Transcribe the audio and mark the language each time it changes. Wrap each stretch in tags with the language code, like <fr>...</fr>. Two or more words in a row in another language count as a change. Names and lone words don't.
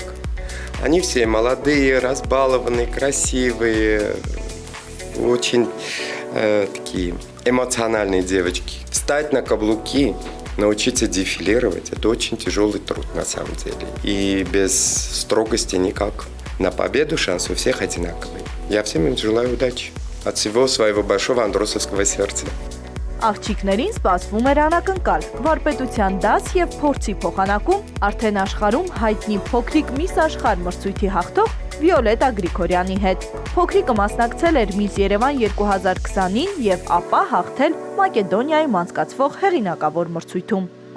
<ru>Они все молодые, разбалованные, красивые, очень такие эмоциональные девочки. Встать на каблуки, научиться дефилировать – это очень тяжелый труд на самом деле. И без строгости никак. На победу шанс у всех одинаковый. Я всем им желаю удачи. От всего своего большого андросовского сердца.</ru> <hy>Աղջիկներին սպասվում էր անակնկալ, վարպետության դաս եւ փորձի փոխանակում արդեն աշխարհում հայտնի փոքրիկ Միս աշխարհ մրցույթի հաղթող Վիոլետա Գրիգորյանի հետ։ Փոքրիկը մասնակցել էր Միս Երևան 2020-ին եւ ապա հաղթել Մակեդոնիայում անցկացվող հեղինակավոր մրցույթում։</hy>